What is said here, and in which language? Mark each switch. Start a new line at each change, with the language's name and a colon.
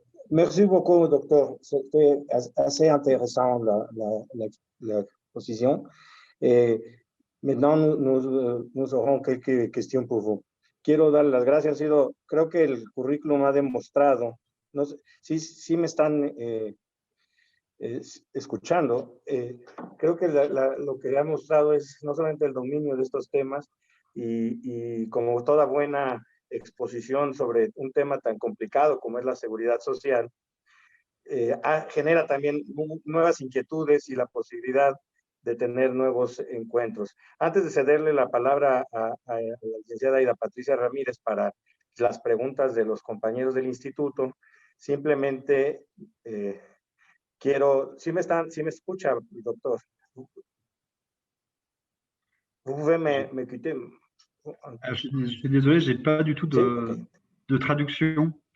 French: Merci beaucoup, docteur. C'était assez intéressant l'exposition. Maintenant, nous aurons quelques questions pour vous.
Spanish: Quiero dar las gracias. Creo que el currículum ha demostrado, no sé, sí me están escuchando. Creo que lo que ha mostrado es no solamente el dominio de estos temas y como toda buena exposición sobre un tema tan complicado como es la seguridad social, genera también nuevas inquietudes y la posibilidad de tener nuevos encuentros. Antes de cederle la palabra a la licenciada Aida Patricia Ramírez para las preguntas de los compañeros del instituto, simplemente quiero, ¿sí me escucha, doctor?
French: Vous pouvez me quitter. Je suis désolé, je n'ai pas du tout de traduction.